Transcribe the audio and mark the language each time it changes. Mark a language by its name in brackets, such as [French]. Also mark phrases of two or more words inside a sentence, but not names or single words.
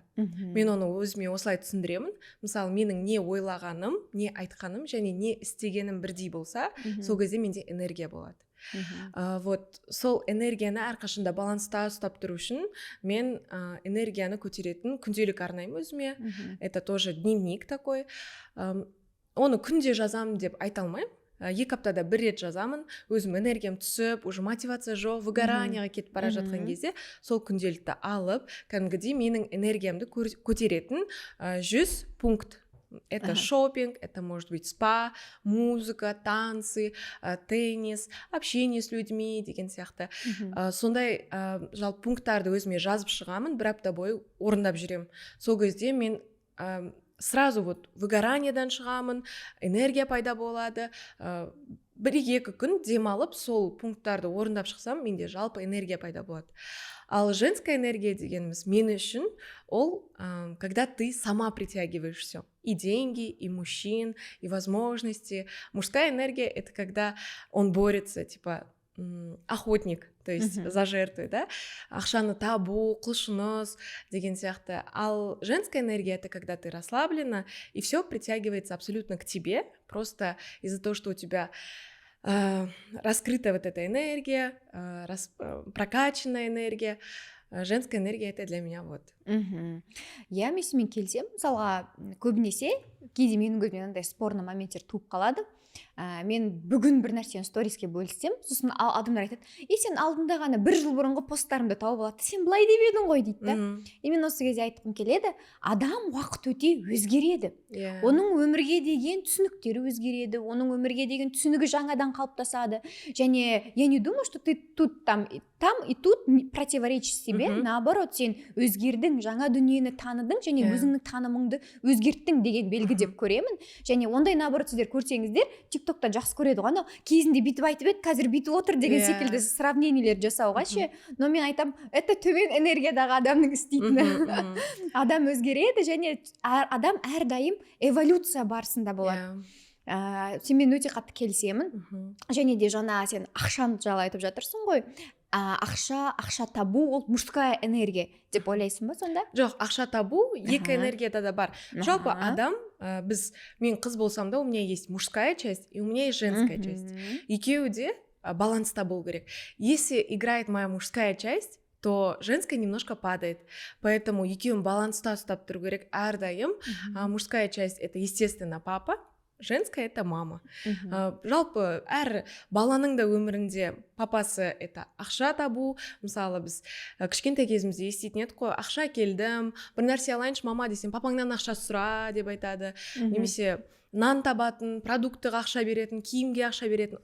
[Kazakh] Мен оны өзіме осылай түсіндіремін. Мысалы, менің не ойлағаным, не айтқаным және не істегенім бірдей болса, сол кезде менде энергия болады. Вот сол энергияны әрқашанда баланста ұстап тұру үшін мен энергияны көтеретін күнделік арнаймын өзіме. [Russian] Это тоже дневник такой. [Kazakh] Оны күнде жазамын деп айта алмаймын. 2 аптада 1 рет жазамын. Өзім энергиям түсіп, уже мотивация жоқ, выгоранияға кетіп бара жатқан кезде сол күнделікті алып, кәдімгідей менің энергиямды көтеретін 100 пункт. [Russian] Это шопинг, это может быть спа, музыка, танцы, теннис, общение с людьми [Kazakh] деген сияқты. Сондай жалпы пункттарды өзіме жазып шығамын, 1 апта бойы орындап жүремін. Сол кезде мен [Russian] сразу вот [Kazakh] выгораниядан шығамын, энергия пайда болады. 1-2 күн демалып сол пункттарды орындап шықсам, менде жалпы энергия пайда болады. Ал [Russian] женская энергия [Kazakh] дегеніміз мен үшін ол, [Russian] когда ты сама притягиваешь все. И деньги, и мужчин, и возможности. Мужская энергия — это когда он борется, типа охотник, то есть за жертвой, да? [Kazakh] Ақшаны табу, құлшыныс деген сияқты. [Russian] Ал женская энергия — это когда ты расслаблена, и все притягивается абсолютно к тебе, просто из-за того, что у тебя раскрыта вот эта энергия, прокачанная энергия. Женская энергия — это для меня вот. [Kazakh] Я мен келсем, мысалға көбінесе кейде менің көзімнен андай спорный моменттер туып қалады. Мен бүгін бір нәрсені сториске бөліссем, сосын адамдар айтады: сен алдында ғана 1 жыл бұрынғы посттарымды тауып алады, сен былай деп едің ғой дейді да. Мен осы кезде айтқым келеді, адам уақыт өте өзгереді. Оның өмірге деген түсініктері өзгереді, оның өмірге деген түсінігі жаңадан қалыптасады. [Russian] Және я не думаю, что ты тут там и тут противоречишь себе, наоборот, [Kazakh] сен өзгердің, жаңа дүниені таныдың және өзіңнің танымыңды өзгерттің деген белгі деп көремін. Және ондай наоборот сіздер көрсеңіздер, TikTok'та жақсы көреді ғой, кезінде бүйтіп айтып еді, қазір бүйтіп отыр деген секілді сравнениелер жасауға ше. Но мен айтам, это төмен энергиядағы адамның істейтіні. Адам өзгереді және адам әрдайым эволюция барысында болады. Сенмен өте қатты келісемін. Және де жаңа сен ақшаны жайлы айтып жатырсың ғой. Ақша табу ол [Russian] мужская энергия [Kazakh] деп ойлайсың ба сонда? Жоқ, ақша табу екі энергияда да бар. Жалпы адам, мен қыз болсам да, [Russian] у меня есть мужская часть и у меня есть женская часть. [Kazakh] Екеуі де баланста болу керек. [Russian] Если играет моя мужская часть, то женская немножко падает. [Kazakh] Поэтому екеуін баланста ұстап тұру керек әрдайым. [Russian] Мужская часть — это, естественно, папа. Женская — это мама. [Kazakh] Жалпы әр баланың да өмірінде папасы — это ақша табу. Мысалы, біз кішкентай кезімізде еститін едік қой: ақша келдім, бір нәрсе алайыншы мама десем, папаңнан ақша сұра деп айтады. Немесе нан табатын, продуктыға ақша беретін, киімге ақша беретін.